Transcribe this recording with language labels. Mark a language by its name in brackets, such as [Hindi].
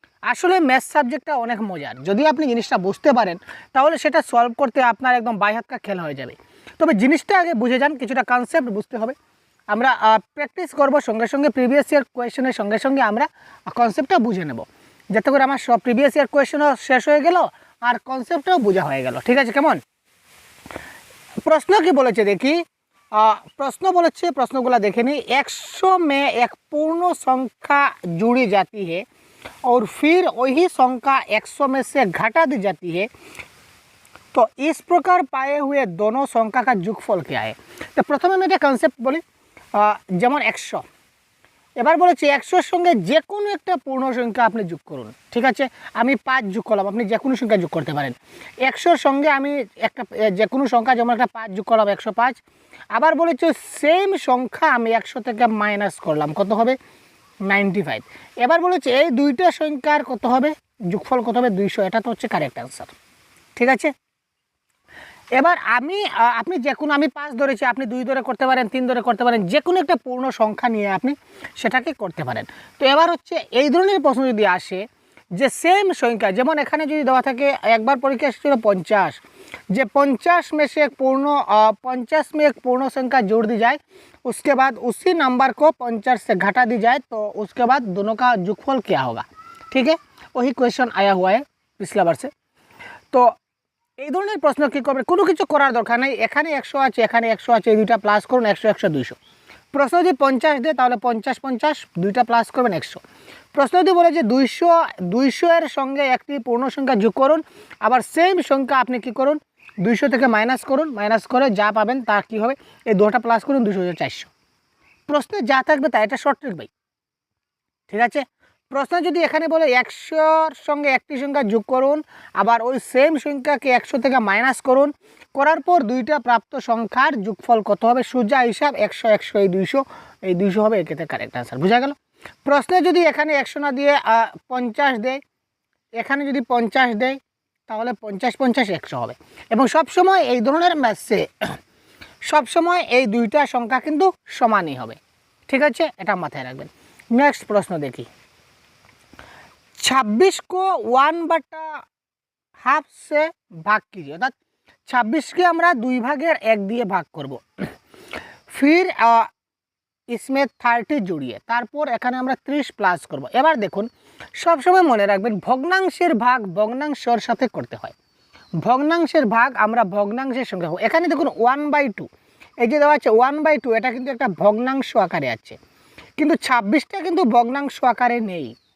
[Bangla] আসলে ম্যাথস সাবজেক্টটা অনেক মজার, যদি আপনি জিনিসটা বুঝতে পারেন তাহলে সেটা সলভ করতে আপনার একদম বাই [Hindi] হাত কা খেল [Bangla] হয়ে যাবে। তবে জিনিসটা আগে বুঝে যান, কিছুটা কনসেপ্ট বুঝতে হবে। আমরা প্র্যাকটিস করব, সঙ্গে সঙ্গে প্রিভিয়াস ইয়ার কোয়েশনের সঙ্গে সঙ্গে আমরা কনসেপ্টটা বুঝে নেব, যাতে করে আমার সব প্রিভিয়াস ইয়ার কোয়েশনও শেষ হয়ে গেল আর কনসেপ্টটাও বোঝা হয়ে গেল। ঠিক আছে, কেমন? প্রশ্ন কি বলেছে দেখি। [Hindi] प्रश्न बोले प्रश्नगुला देखे नहीं। 100 में एक पूर्ण संख्या जुड़ी जाती है और फिर वही संख्या 100 में से घटा दी जाती है, तो इस प्रकार पाए हुए दोनों संख्या का যোগফল क्या है। तो प्रथम मैं कन्सेप्ट बोली [Bangla] যেমন 100, এবার বলেছি 100-র সঙ্গে যে কোনো একটা পূর্ণ সংখ্যা আপনি যোগ করুন। ঠিক আছে, আমি 5 যোগ করলাম, আপনি যে কোনো সংখ্যা যোগ করতে পারেন। 100-র সঙ্গে আমি একটা যে কোনো সংখ্যা যেমন একটা 5 যোগ করলাম, 105। আবার বলেছি সেম সংখ্যা আমি 100 থেকে মাইনাস করলাম, কত হবে? 95। এবার বলেছি এই দুইটা সংখ্যার কত হবে যোগফল, কত হবে? 200। এটা তো হচ্ছে কারেক্ট অ্যান্সার। ঠিক আছে, এবার আপনি যে কোনো, আমি 5 ধরেছি, আপনি 2 ধরে করতে পারেন, 3 ধরে করতে পারেন, যে কোনো একটা পূর্ণ সংখ্যা নিয়ে আপনি সেটাকে করতে পারেন। তো এবার হচ্ছে এই ধরনের প্রশ্ন যদি আসে যে সেম সংখ্যা, যেমন এখানে যদি দেওয়া থাকে একবার পরীক্ষা এসেছিল 50, যে [Hindi] 50 में से एक पूर्ण 50 में एक पूर्ण संख्या जोड़ दी जाए, उसके बाद उसी नंबर को 50 से घटा दी जाए, तो उसके बाद दोनों का যোগফল क्या होगा। ठीक है, वही क्वेश्चन आया हुआ है पिछला बार से। [Bangla] तो এই ধরনের প্রশ্ন কী করবেন, কোনো কিছু করার দরকার নেই। এখানে 100 আছে, এখানে 100 আছে, এই দুইটা প্লাস করুন, 100 100 200। প্রশ্ন যদি 50 দেয় তাহলে 50 50 দুইটা প্লাস করবেন 100। প্রশ্ন যদি বলে যে 200 এর সঙ্গে একটি পূর্ণ সংখ্যা যোগ করুন, আবার সেম সংখ্যা আপনি কি করুন 200 থেকে মাইনাস করুন, মাইনাস করে যা পাবেন তা কী হবে, এই দুটো প্লাস করুন, 200 প্রশ্নে যা থাকবে তা, এটা শর্ট ট্রিক ভাই। ঠিক আছে, প্রশ্ন যদি এখানে বলে 100-র সঙ্গে একটি সংখ্যা যোগ করুন, আবার ওই সেম সংখ্যাকে 100 থেকে মাইনাস করুন, করার পর দুইটা প্রাপ্ত সংখ্যার যোগফল কত হবে, সোজা হিসাব 100 100 এই 200 হবে, এক্ষেত্রে কারেক্ট আনসার। বোঝা গেল? প্রশ্নে যদি এখানে 100 না দিয়ে 50 দেয়, এখানে যদি 50 দেয় তাহলে 50 50 100 হবে। এবং সবসময় এই ধরনের ম্যাথসে সবসময় এই দুইটা সংখ্যা কিন্তু সমানই হবে। ঠিক আছে, এটা মাথায় রাখবেন। নেক্সট প্রশ্ন দেখি। [Hindi] 26 को 1/2 से भाग कीजिए, अर्थात 26 के [Bangla] আমরা 2 ভাগের 1 দিয়ে ভাগ করব। [Hindi] फिर इसमें 30 [Bangla] জুড়িয়ে, তারপর এখানে আমরা 30 প্লাস করব। এবার দেখুন সবসময় মনে রাখবেন ভগ্নাংশের ভাগ ভগ্নাংশের সাথে করতে হয়। ভগ্নাংশের ভাগ আমরা ভগ্নাংশের সঙ্গে, এখানে দেখুন 1/2, এই যে দেওয়া আছে 1/2, এটা কিন্তু একটা ভগ্নাংশ আকারে আছে, কিন্তু 26টা কিন্তু ভগ্নাংশ আকারে নেই।